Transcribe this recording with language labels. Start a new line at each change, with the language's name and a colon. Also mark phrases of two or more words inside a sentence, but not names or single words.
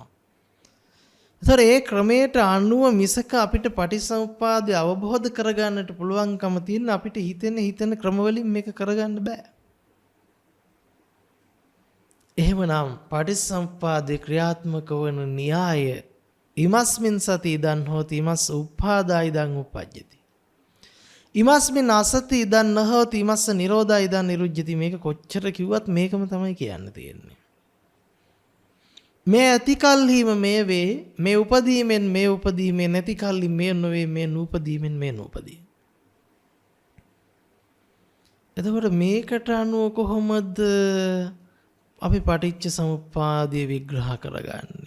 Sinhala: ඒතර ඒ ක්‍රමයට අනුව මිසක අපිට පටිච්චසමුප්පාදය අවබෝධ කරගන්නට පුළුවන්කම තියෙන අපිට හිතෙන ක්‍රමවලින් මේක කරගන්න බෑ. එහෙමනම් පටිච්චසමුප්පාදේ ක්‍රියාත්මක වන න්‍යාය
Pali: ඉමස්මින් සති ඉදන් හෝති ඉමස් උප්පාදා ඉදන් උපජ්ජති. ඉමස්මින් අසති ඉදන් නොහෝති ඉමස්ස නිරෝධා ඉදන් නිරුජ්ජති.
Sinhala: මේක කොච්චර කිව්වත් මේකම තමයි කියන්න තියෙන්නේ. මේ ඇති කල්හිම මේ වේ, මේ උපදීමෙන් මේ උපදීමේ නැති කල්හි මේ නොවේ, මේ නූපදීමෙන් මේ නූපදී. එතකොට මේකට අනුව කොහොමද අපි පටිච්ච සමුප්පාදය විග්‍රහ කරගන්නේ?